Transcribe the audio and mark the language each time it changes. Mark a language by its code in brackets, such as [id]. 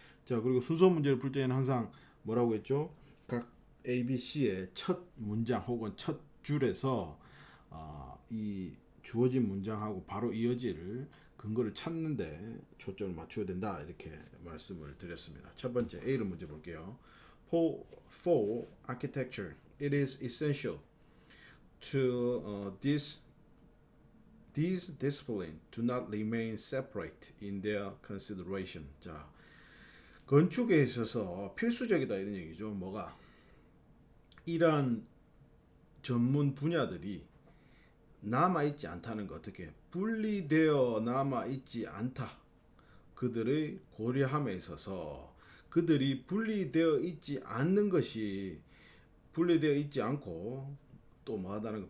[ko] 자, 그리고 순서 문제를 풀 때는 항상 뭐라고 했죠? 각 A, B, C의 첫 문장 혹은 첫 줄에서 이 주어진 문장하고 바로 이어질 근거를 찾는데 초점을 맞춰야 된다 이렇게 말씀을 드렸습니다. 첫 번째 A를 문제 볼게요. [en] For architecture, it is essential to these disciplines do not remain separate in their consideration. [ko] 자, 건축에 있어서 필수적이다 이런 얘기죠. 뭐가? 이러한 전문 분야들이 남아있지 않다는 거. 어떻게 분리되어 남아있지 않다. 그들의 고려함에 있어서 그들이 분리되어 있지 않는 것이 분리되어 있지 않고 또 뭐하다는 것.